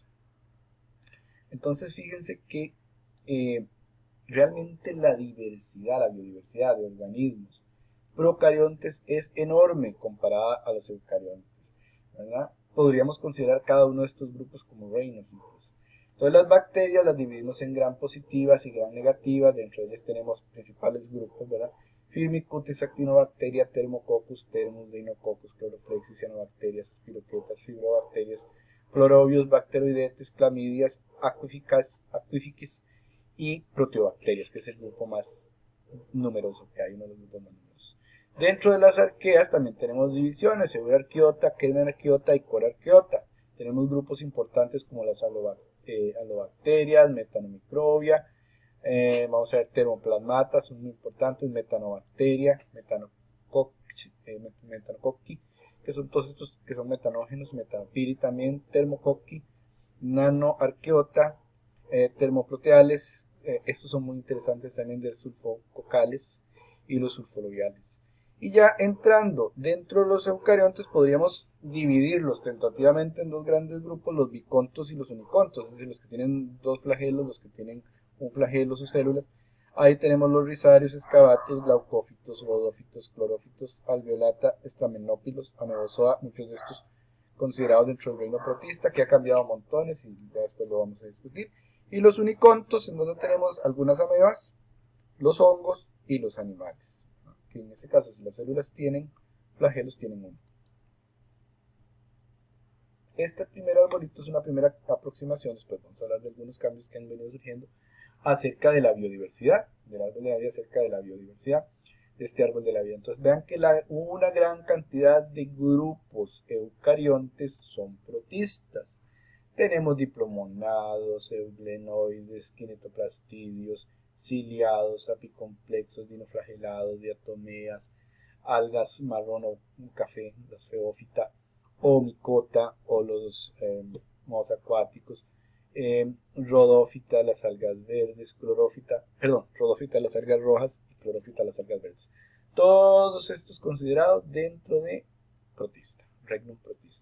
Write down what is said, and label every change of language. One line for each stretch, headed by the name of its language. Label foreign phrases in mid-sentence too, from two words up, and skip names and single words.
Spanish: Entonces fíjense que eh, realmente la diversidad, la biodiversidad de organismos procariontes es enorme comparada a los eucariontes, ¿verdad? Podríamos considerar cada uno de estos grupos como reinos incluso. Entonces las bacterias las dividimos en gran positivas y gran negativas. Dentro de ellas tenemos principales grupos, ¿verdad? Firmicutes, actinobacteria, Thermococcus, Thermus, Deinococcus, Chloroflexis, cianobacterias, espiroquetas, fibrobacterias, florobios, bacteroidetes, clamidias, aquifiques y proteobacterias, que es el grupo más numeroso que hay, uno de los grupos más numerosos. Dentro de las arqueas también tenemos divisiones: Euarqueota, Kenarqueota y Corarqueota. Tenemos grupos importantes como las alobacterias, metanomicrobia, vamos a ver, termoplasmata, son muy importantes, metanobacteria, metanococci, que son todos estos que son metanógenos, metanopiri también, termococci, nanoarqueota, termoproteales, estos son muy interesantes también, de sulfococales y los sulfolobiales. Y ya entrando dentro de los eucariontes, podríamos dividirlos tentativamente en dos grandes grupos: los bicontos y los unicontos, es decir, los que tienen dos flagelos, los que tienen un flagelo, sus células. Ahí tenemos los rizarios, escavatos, glaucófitos, rodófitos, clorófitos, alveolata, estamenópilos, amebozoa, muchos de estos considerados dentro del reino protista, que ha cambiado montones y ya después lo vamos a discutir. Y los unicontos, en donde tenemos algunas amebas, los hongos y los animales, que en este caso, si las células tienen flagelos, tienen uno. Este primer arbolito es una primera aproximación, después vamos a hablar de algunos cambios que han venido surgiendo acerca de la biodiversidad, del árbol de la vida, acerca de la biodiversidad de este árbol de la vida. Entonces vean que una gran cantidad de grupos eucariontes son protistas. Tenemos diplomonados, euglenoides, kinetoplastidios, ciliados, apicomplexos, dinoflagelados, diatomeas, algas marrón o café, las feófita, o micota, o los mohos acuáticos, rodófita, las algas verdes, rodófita, las algas rojas y clorófita, las algas verdes. Todos estos considerados dentro de protista,
Latin: regnum protista.